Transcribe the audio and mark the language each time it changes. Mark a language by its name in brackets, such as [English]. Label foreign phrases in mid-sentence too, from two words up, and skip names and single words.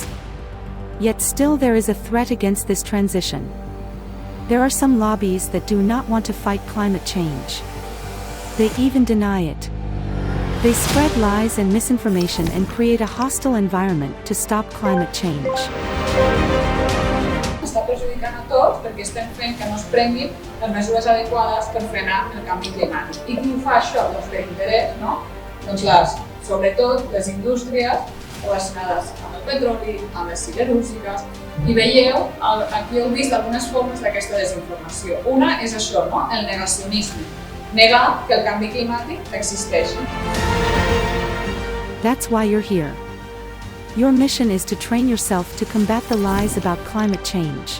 [English] Yet still there is a threat against this transition. There are some lobbies that do not want to fight climate change. They even deny it. They spread lies and misinformation and create a hostile environment to stop climate change. [Catalan] Està perjudicant a tots perquè estem fent que no es prenguin les mesures adequades per frenar el canvi climàtic. I qui ho fa això? Doncs per interès, no? Doncs sobretot les indústries relacionades amb el petroli, amb les siderúrgiques, i veieu, aquí heu vist algunes formes d'aquesta desinformació. Una és això, no? El negacionisme. Negar que el canvi climàtic existeix. [English] That's why you're here. Your mission is to train yourself to combat the lies about climate change.